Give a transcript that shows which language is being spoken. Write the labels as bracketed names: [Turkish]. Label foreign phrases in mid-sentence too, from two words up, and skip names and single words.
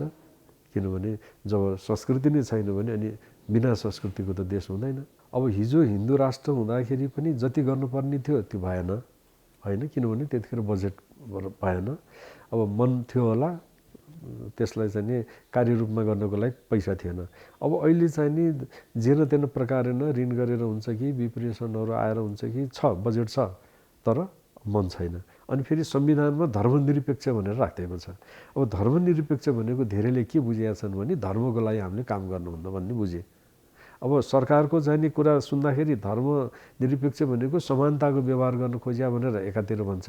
[Nepali] किनभने जब संस्कृति नै छैन भने अनि बिना संस्कृतिको त देश हुँदैन। अब हिजो हिन्दू राष्ट्र हुँदाखेरि पनि जति गर्नुपर्ने थियो त्यो भएन होइन, किनभने त्यतिखेर बजेट भएन। अब मन थियो होला, त्यसलाई चाहिँ नि कार्यरूपमा गर्नको लागि पैसा थिएन। अब अहिले चाहिँ नि [Sanskrit] जेन तेन प्रकारेण [Nepali] ऋण गरेर हुन्छ कि विप्रेसनहरू आएर हुन्छ कि छ बजेट छ, तर मन छैन। अनि फेरि संविधानमा धर्मनिरपेक्ष भनेर राखिदिएको छ। अब धर्मनिरपेक्ष भनेको धेरैले के बुझेका छन् भने धर्मको लागि हामीले काम गर्नुहुन्न भन्ने बुझे। अब सरकारको चाहिँ नि कुरा सुन्दाखेरि धर्मनिरपेक्ष भनेको समानताको व्यवहार गर्न खोजिया भनेर एकातिर भन्छ।